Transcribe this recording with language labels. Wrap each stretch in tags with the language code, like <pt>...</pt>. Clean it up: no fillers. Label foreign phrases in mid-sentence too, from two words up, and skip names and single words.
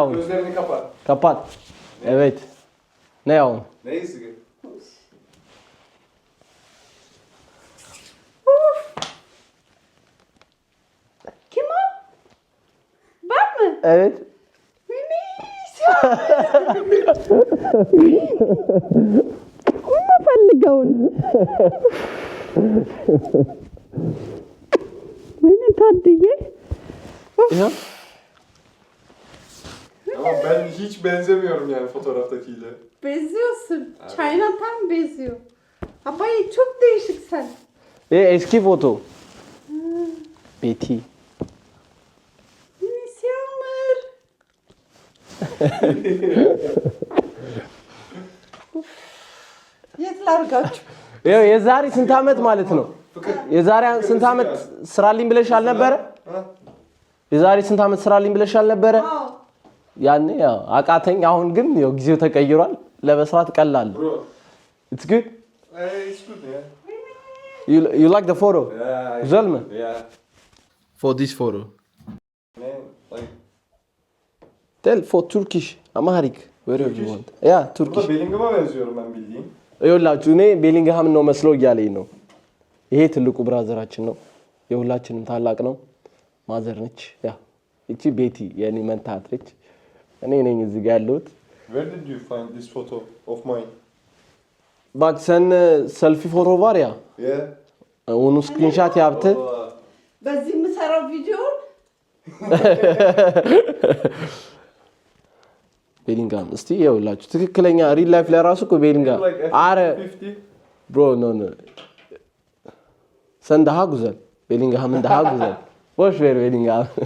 <am>አሁን ከፓት እቤት ነይ አሁን Evet. ፈልገውን ምን ታድዬ</am> <tr>Ama ben hiç benzemiyorum yani fotoğraftakiyle. Benziyorsun. Çayla tam benziyor. Abay çok değişik sen. Eski foto. Betty. Yağmur. Yetler kaç.</tr> <am>የዛሬ ስንት ዓመት ማለት ነው? የዛሬ ስንት ዓመት ስራልኝ ብለሽ አልነበረ? የዛሬ ስንት ዓመት ስራልኝ ብለሽ አልነበረ? ያኔ ያው አቃተኝ። አሁን ግን ያው ጊዜው ተቀይሯል። ለመስራት ቀላል።</am> <en>It's good. It's good, yeah. You like the photo? Yeah.</en> <tr>Güzel mi?</tr> <en>Yeah. For this photo. Man, like. Tell for Turkish. Amharic. Wherever you want. Yeah, Turkish.</en> <tr>Burada Bellingham'a benziyorum ben bildiğin.</tr> <am>ይኸውላችሁ እኔ ቤሊንግሃም ነው መስሎ እያለኝ ነው። ይሄ ትልቁ ብራዘራችን ነው። የሁላችንም ታላቅ ነው። ማዘር ነች። ያ እቺ ቤቲ የኔ መንታት ነች። እኔ ነኝ እዚህ ጋር ያለሁት።</am> <en>Where did you find this photo of mine?</en> <tr>Bak sen selfie foto var ya.</tr> <en>Yeah.</en> <tr>Onu screenshot yaptı.</tr> <am>በዚህ የምሰራው ቪዲዮ ቤሊንግሃም እስቲ ይኸውላችሁ ትክክለኛ</am> <en>real life</en> <am>ላይ ራሱ እኮ ቤሊንግሃም አረ ብሮ ኖ</am> <tr>sen daha güzel</tr> <am>ቤሊንግሃም እንዳሃ ጉዘል ወሽ ቤሊንግሃም</am>